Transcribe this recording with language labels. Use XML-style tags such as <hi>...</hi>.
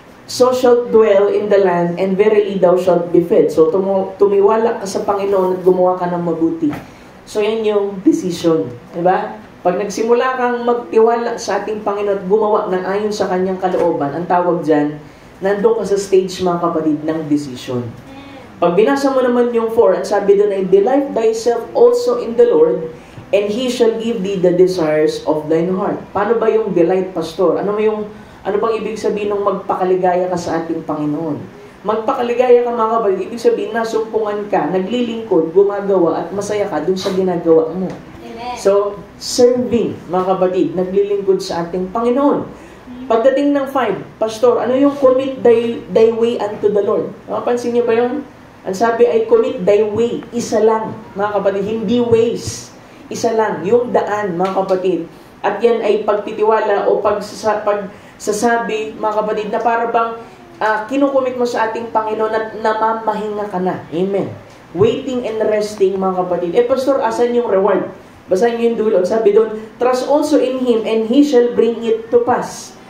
<en>So shalt dwell in the land and verily thou shalt be fed.</en> <tl>So tumiwala ka sa Panginoon at gumawa ka ng mabuti. So yan yung decision. Diba? Pag nagsimula kang magtiwala sa ating Panginoon at gumawa ng ayon sa kanyang kalooban, ang tawag dyan, nandun ka sa stage, mga kapatid, ng decision. Pag binasa mo naman yung 4, ang sabi doon ay,</tl> <en>delight thyself also in the Lord, and He shall give thee the desires of thine heart.</en> <tl>Paano ba yung delight, Pastor? Ano bang ibig sabihin ng magpakaligaya ka sa ating Panginoon? Magpakaligaya ka, mga kapatid, ibig sabihin nasumpungan ka, naglilingkod, gumagawa, at masaya ka dun sa ginagawa mo. Amen. So, serving, mga kapatid, naglilingkod sa ating Panginoon. Pagdating ng 5, Pastor, ano yung commit thy way unto the Lord? Napansin niyo ba yun? Ang sabi ay commit thy way, isa lang, mga kapatid, hindi ways. Isa lang, yung daan, mga kapatid. At yan ay pagtitiwala o pagsasabi, mga kapatid, na para bang kinukumit mo sa ating Panginoon at namamahinga ka na.</tl> <en>Amen. Waiting and resting,</en> <tl>mga kapatid. Pastor, asan yung reward? Basahin niyo yung dulo. Sabi doon,</tl> <en>trust also in Him and He shall bring it to pass.</en>